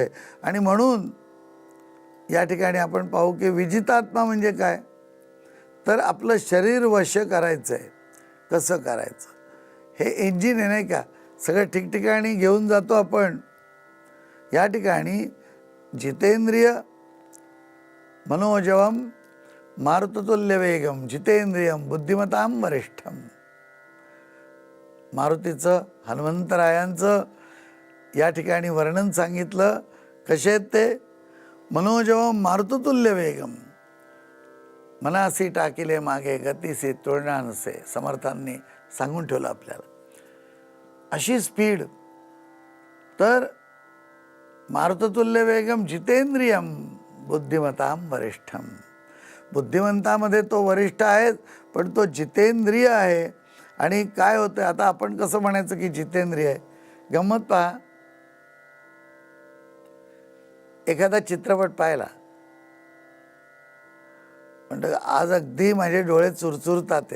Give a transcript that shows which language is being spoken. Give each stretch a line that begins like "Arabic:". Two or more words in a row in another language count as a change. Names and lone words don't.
Marathi: आणि म्हणून या ठिकाणी आपण पाहू की विजितात्मा म्हणजे काय, तर आपलं शरीर वश करायचं आहे. कसं करायचं? हे इंजिन आहे नाही का, सगळं ठिकठिकाणी घेऊन जातो आपण. या ठिकाणी
Sanskrit: जितेंद्रिय मनोजवम मारुततुल्य वेगम जितेंद्रियम बुद्धिमताम वरिष्ठम.
Marathi: मारुतीचं, हनुमंतरायांचं या ठिकाणी वर्णन सांगितलं. कसे आहेत ते?
Sanskrit: मनोजवम मारुततुल्य वेगम,
Marathi: मनासी टाकिले मागे गतीसी तुलना नसे. समर्थांनी सांगून ठेवलं आपल्याला अशी स्पीड.
Sanskrit: तर मारुततुल्य वेगम जितेंद्रियम बुद्धिमताम वरिष्ठम.
Marathi: बुद्धिमंतामध्ये तो वरिष्ठ आहे, पण तो जितेंद्रिय आहे. आणि काय होतं आता, आपण कसं म्हणायचं की जितेंद्रिय आहे? गंमत पहा, एखादा चित्रपट पाहिला म्हणतो आज अगदी माझे डोळे चुरचुरतात आहेत.